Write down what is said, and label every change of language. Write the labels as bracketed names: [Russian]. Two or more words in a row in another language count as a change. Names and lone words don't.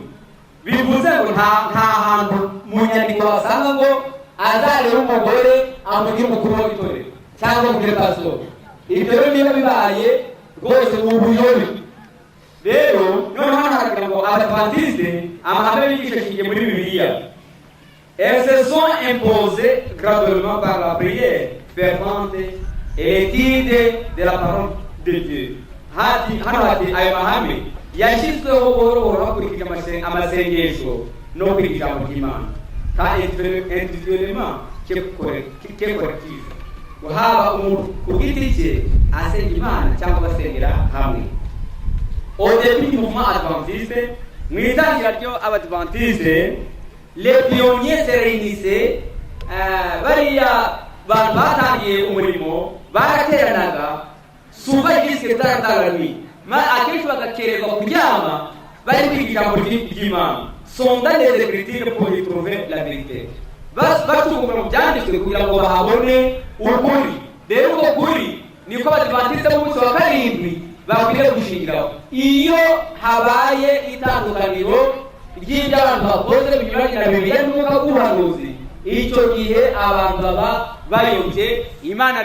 [Kinyarwanda] bivuze ngo nta hantu mu nyandiko wasanga ngo azarebe umugore amugire umukuru w'itorero cyangwa amugire pasitori. ibyo rero niba bibaye rwose ni ubuyobe. rero noneho haragira ngo Abadiventiste amahame bigisha ashingiye muri Bibiliya. [French] elles se sont imposées graduellement par la prière fervente et l'étude de la parole de Dieu. [Kinyarwanda] hano hati ayo mahame yashyizweho buhoro buhoro hakurikije amasengesho no kwiga ijambo ry'Imana, kandi [French] individuellement corrective. [Kinyarwanda] haba umuntu ku giti cye asenga Imana cyangwa basengera hamwe. [French] au début du mouvement adventiste, [Kinyarwanda] mu itangira ryo Abadiventiste, [French] les pionniers se réunissaient. [Kinyarwanda] bariya bantu batangiye umurimo barateranaga [French] souvent jusqu'à tard la nuit, [Kinyarwanda] akenshi bagakererwa kuryama bari kwiga ijambo ry'Imana. [French] Sondez les Écritures pour y trouver la vérité. [Kinyarwanda] Batukumira mu byanditswe kugira ngo bahabone ukuri. Rero uko kuri niko Abadiventiste b'umunsi wa karindwi bakwiriye gushingiraho. Iyo habaye itandukaniro ry'ibyo abantu bakoze binyuranye na Bibiliya n'umwuka w'ubuhanuzi, icyo gihe abantu baba bayobye Imana.